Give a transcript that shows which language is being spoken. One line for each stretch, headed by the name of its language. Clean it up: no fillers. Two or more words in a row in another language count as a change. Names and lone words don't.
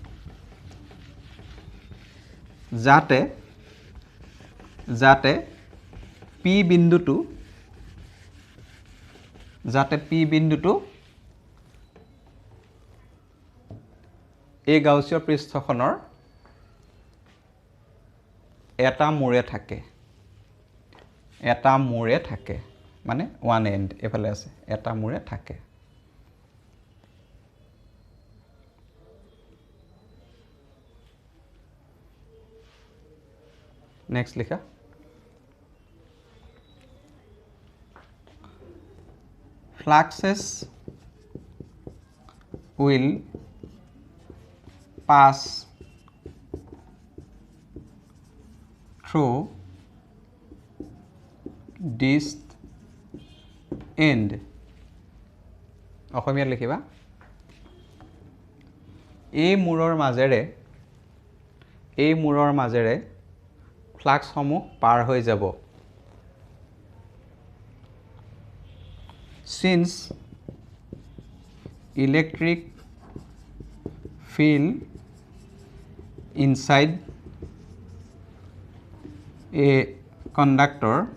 Assamese: যাতে P বিন্দুটো এই গাউসীয় পৃষ্ঠখনৰ এটা মূৰে থাকে মানে
English: one end
Assamese: এফালে আছে এটা মূৰে থাকে. নেক্সট লিখা
English: fluxes will pass through this end.
Assamese: অসমীয়াত লিখিবা এই মূৰৰ মাজেৰে ফ্লাক্স সমূহ পাৰ হৈ যাব.
English: Since electric field inside a conductor